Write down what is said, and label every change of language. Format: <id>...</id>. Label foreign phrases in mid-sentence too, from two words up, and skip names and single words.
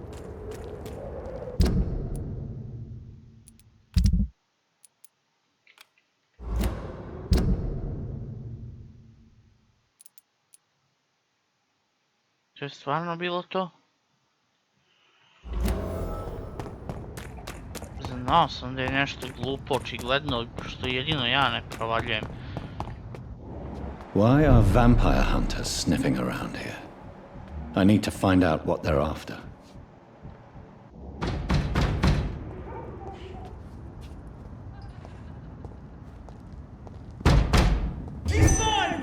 <sr>To je stvarno bilo to? Znao sam da je nešto glupo, očigledno, što jedino ja ne provaljujem.</sr> <en>Why are vampire hunters sniffing around here? I need to find out what they're after. He's mine!</en>